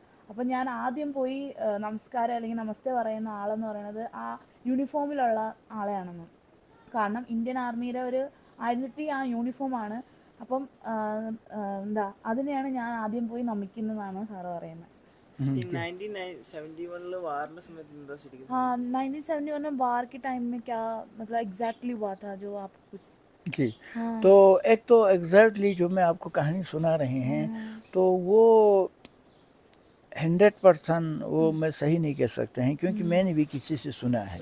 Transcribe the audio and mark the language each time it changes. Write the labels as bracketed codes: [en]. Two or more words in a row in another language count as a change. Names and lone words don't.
[ml] അപ്പം ഞാൻ ആദ്യം പോയി നമസ്കാരം അല്ലെങ്കിൽ നമസ്തേ പറയുന്ന ആളെന്ന് പറയുന്നത് ആ യൂണിഫോമിലുള്ള ആളെയാണെന്ന്. കാരണം ഇന്ത്യൻ ആർമിയുടെ ഒരു ഐഡൻറ്റിറ്റി ആ യൂണിഫോമാണ്. അപ്പം എന്താ അതിനെയാണ് ഞാൻ ആദ്യം പോയി നമിക്കുന്നതാണ് സാറ് പറയുന്നത്. ഈ 1971 വാറിന്റെ സമയത്ത് എന്താ ശരിക്കും? [hi] हाँ 1971 में वार के टाइम में क्या मतलब एग्जैक्टली हुआ था जो आप कुछ जी, हाँ तो एक तो एग्जैक्टली जो मैं आपको कहानी सुना रहे हैं तो वो 100% वो मैं सही नहीं कह सकते हैं, क्योंकि मैंने भी किसी से सुना है।